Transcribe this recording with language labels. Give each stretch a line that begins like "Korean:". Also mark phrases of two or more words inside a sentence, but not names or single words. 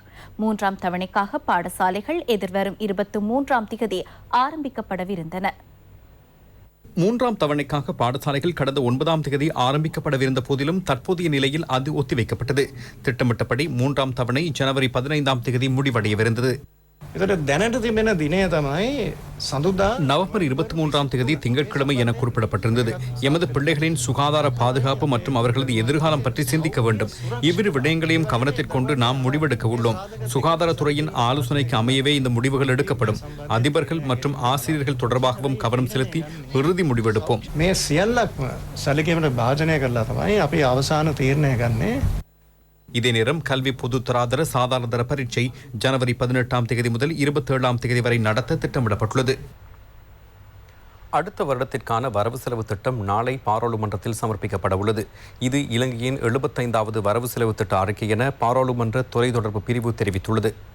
Tamil: 3ஆம் தவணைக்காக பாடசாலைகள் எதிர்வரும் 23ஆம் தேதி ஆரம்பிக்கப்படவிருந்தன. 3ஆம் தவணைக்காக பாடசாலைகள் கடந்த 9ஆம் தேதி ஆரம்பிக்கப்படவிருந்த போதிலும் தற்போதைய நிலையில் அது ஒத்திவைக்கப்பட்டது. திட்டமிட்டபடி 3ஆம் தவணை ஜனவரி 15ஆம் தேதி முடிவடையவிருந்தது.
Sinhala: දැනට තිබෙන දිනය තමයි
Tamil: நவம்பர் 23ஆம் தேதி திங்கட்கிழமை என குறிப்பிடப்பட்டிருந்தது. எமது பிள்ளைகளின் சுகாதார பாதுகாப்பு மற்றும் அவர்களது எதிர்காலம் பற்றி சிந்திக்க வேண்டும். இவ்விரு விடயங்களையும் கவனத்தில் கொண்டு நாம் முடிவெடுக்க உள்ளோம். சுகாதாரத்துறையின் ஆலோசனைக்கு அமையவே இந்த முடிவுகள் எடுக்கப்படும். அதிபர்கள் மற்றும் ஆசிரியர்கள் தொடர்பாகவும் கவனம் செலுத்தி இறுதி முடிவெடுப்போம்.
Sinhala: මේ සියල්ලක්ම සැලකීමට භාජනය කරලා තමයි අපි අවසාන තීරණය ගන්නේ.
Tamil: இதே நேரம் கல்வி பொதுத்தராதர சாதாரணதர பரீட்சை ஜனவரி 18ஆம் தேதி முதல் 27ஆம் தேதி வரை நடத்த திட்டமிடப்பட்டுள்ளது. அடுத்த வருடத்திற்கான வரவு செலவு திட்டம் நாளை பாராளுமன்றத்தில் சமர்ப்பிக்கப்பட உள்ளது. இது இலங்கையின் 75வது வரவு செலவு திட்ட அறிக்கை என பாராளுமன்ற தொலைத்தொடர்பு பிரிவு தெரிவித்துள்ளது.